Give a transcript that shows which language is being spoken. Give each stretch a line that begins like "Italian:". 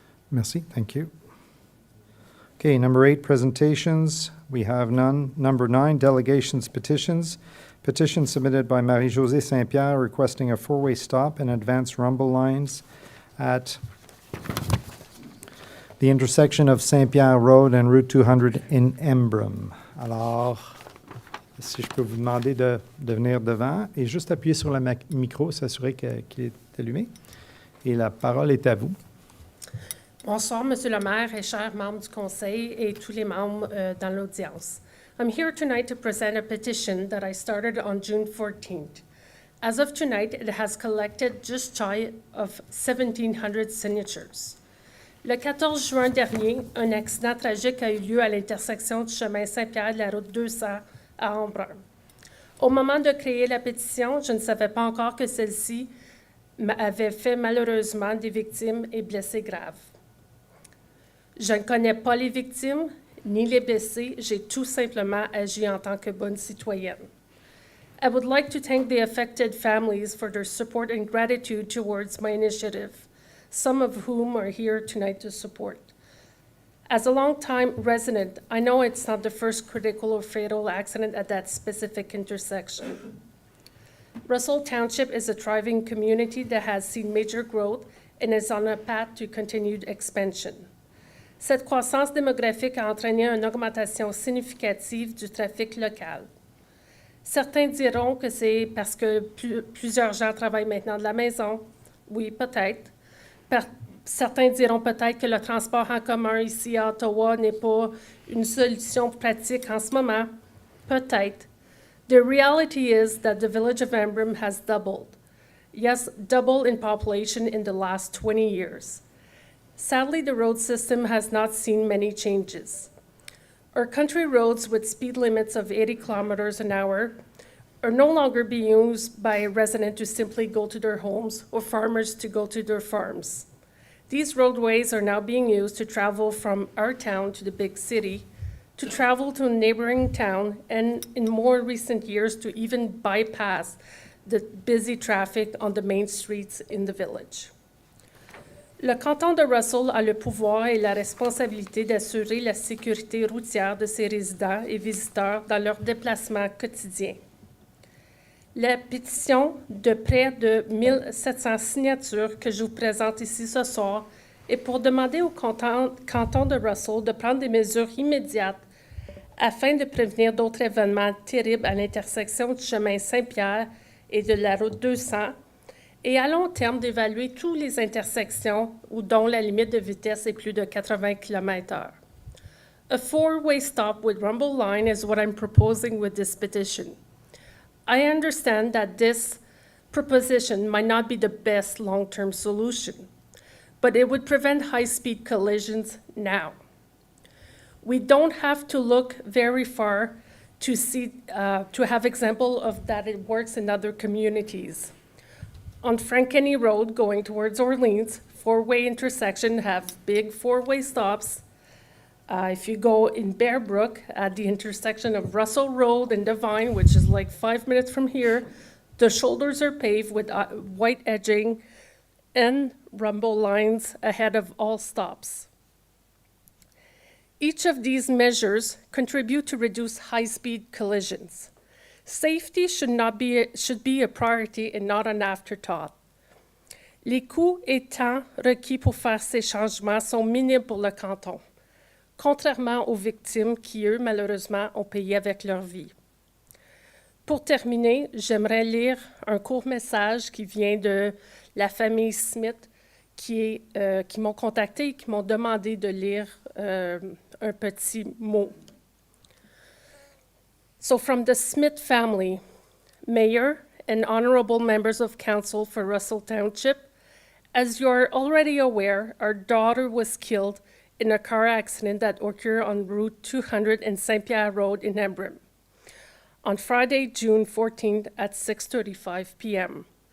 English: merci, thank you. Okay, number 8, presentations. We have none. Number 9, delegations, petitions. Petition submitted by Marie-Josée St-Pierre requesting a four-way stop and advanced rumble lines at the intersection of St-Pierre Road and Route 200 in Embrun.
French: Alors, si je peux vous demander de venir devant et juste appuyer sur le micro, s'assurer qu'il est allumé. Et la parole est à vous. Bonsoir, Monsieur le maire et chers membres du Conseil et tous les membres dans l'audience.
English: I'm here tonight to present a petition that I started on June 14th. As of tonight, it has collected just shy of 1,700 signatures.
French: Le 14 juin dernier, un accident tragique a eu lieu à l'intersection du chemin Saint-Pierre de la route 200 à Embrun. Au moment de créer la pétition, je ne savais pas encore que celle-ci avait fait malheureusement des victimes et blessés graves. Je ne connais pas les victimes ni les blessés, j'ai tout simplement agi en tant que bonne citoyenne.
English: I would like to thank the affected families for their support and gratitude towards my initiative, some of whom are here tonight to support. As a long-time resident, I know it's not the first critical or fatal accident at that specific intersection. Russell Township is a thriving community that has seen major growth and is on a path to continued expansion.
French: Cette croissance démographique a entraîné une augmentation significative du trafic local. Certains diront que c'est parce que plusieurs gens travaillent maintenant de la maison. Oui, peut-être. Certains diront peut-être que le transport en commun ici à Ottawa n'est pas une solution pratique en ce moment. Peut-être.
English: The reality is that the village of Embrun has doubled. Yes, doubled in population in the last 20 years. Sadly, the road system has not seen many changes. Our country roads with speed limits of 80 kilometers an hour are no longer being used by residents to simply go to their homes or farmers to go to their farms. These roadways are now being used to travel from our town to the big city, to travel to a neighboring town, and in more recent years to even bypass the busy traffic on the main streets in the village.
French: Le canton de Russell a le pouvoir et la responsabilité d'assurer la sécurité routière de ses résidents et visiteurs dans leurs déplacements quotidiens. La pétition de près de 1700 signatures que je vous présente ici ce soir est pour demander au canton de Russell de prendre des mesures immédiates afin de prévenir d'autres événements terribles à l'intersection du chemin Saint-Pierre et de la route 200, et à long terme d'évaluer toutes les intersections dont la limite de vitesse est plus de 80 km/h.
English: A four-way stop with rumble line is what I'm proposing with this petition. I understand that this proposition might not be the best long-term solution, but it would prevent high-speed collisions now. We don't have to look very far to see to have example of that it works in other communities. On Frankenny Road going towards Orleans, four-way intersection have big four-way stops. If you go in Bear Brook at the intersection of Russell Road and Devine, which is like 5 minutes from here, the shoulders are paved with white edging and rumble lines ahead of all stops. Each of these measures contribute to reduce high-speed collisions. Safety should be a priority and not an afterthought.
French: Les coûts et temps requis pour faire ces changements sont minimes pour le canton, contrairement aux victimes qui, eux, malheureusement, ont payé avec leur vie. Pour terminer, j'aimerais lire un court message qui vient de la famille Smith qui m'ont contacté et qui m'ont demandé de lire un petit mot.
English: So from the Smith family, Mayor and honorable members of council for Russell Township, as you are already aware, our daughter was killed in a car accident that occurred on Route 200 and St-Pierre Road in Embrun on Friday, June 14th at 6:35 p.m.